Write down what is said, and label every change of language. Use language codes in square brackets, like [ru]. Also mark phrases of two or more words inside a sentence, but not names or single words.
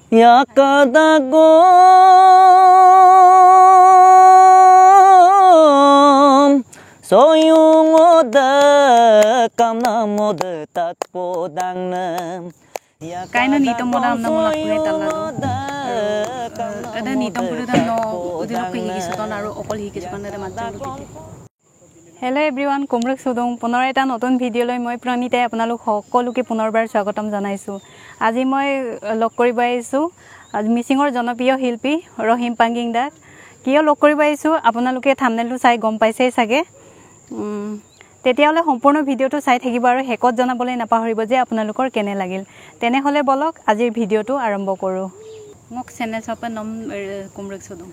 [mrg] yakadago soyungoda kamnamoda tatpodangna kaino nitom modam na mola pure tallado ada nitom pure no udilokko higisoton aru okol higisoton na matjulu pite Hello [as] everyone kumruk sudong puনৰ এটা নতুন ভিডিও লৈ মই প্ৰণিতাই আপোনালোক সকলোকে পুনৰবাৰ স্বাগতম জনাইছো আজি মই লগ কৰিব আহিছো মিচিঙৰ জনপ্ৰিয় শিল্পী ৰহিম পাঙ্গিং দাক কিয় লগ কৰিব আহিছো আপোনালোকে থাম্বনেলটো চাই গম পাইছেই সাগে তেতিয়ালে সম্পূৰ্ণ ভিডিওটো চাই থাকিব আৰু হেকত জনাবলৈ নাপাহৰিব যে আপোনালোকৰ কেনে লাগিল তেনেহলে বলক আজিৰ ভিডিওটো আৰম্ভ কৰো মোক চেনেল চাপে নাম কুমৰক সুদুং